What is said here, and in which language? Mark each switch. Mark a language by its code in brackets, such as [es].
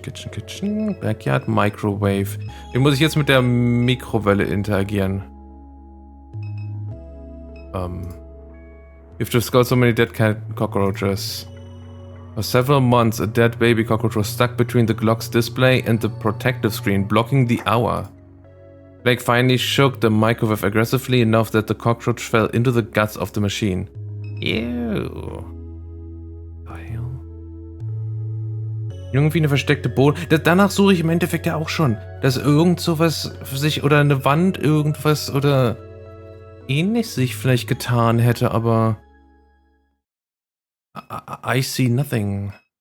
[de] Kitchen. Backyard, Microwave. Wie muss ich jetzt mit der Mikrowelle interagieren? [en] You've discovered so many dead cat cockroaches. For several months, a dead baby cockroach was stuck between the clock's display and the protective screen, blocking the hour. Blake finally shook the microwave aggressively enough that the cockroach fell into the guts of the machine. Ew. [de] Irgendwie eine versteckte Boden. Danach suche ich im Endeffekt ja auch schon. Dass irgend sowas sich oder eine Wand irgendwas oder ähnlich sich vielleicht getan hätte, aber [en] I see nothing.